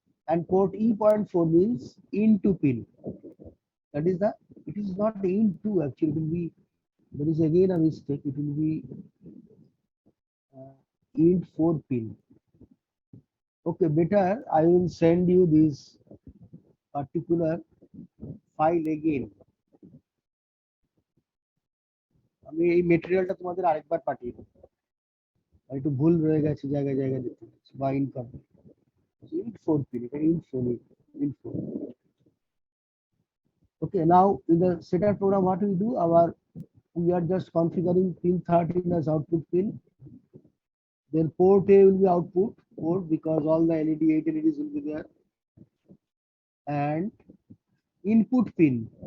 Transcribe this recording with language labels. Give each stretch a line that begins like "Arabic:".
English: And port E.4 means into pin. That is the, it is not into actually, it will be, there is again a mistake, it will be int 4 pin. Okay, better I will send you this particular file again.
Bangla: আমি এই মেটেরিয়ালটা তোমাদের আরেকবার পাঠিয়ে দেব, একটু ভুল রয়ে গেছে জায়গায় জায়গায় দেখতে পাচ্ছি বা ইনকমপ্লিট। int 4 pin, এটা int 4, int 4.
English: Okay, now in the setup program, what we do, we are just configuring pin 13 as output pin. Then port A will be output port because all the LED 8 LEDs will be there, and input pin.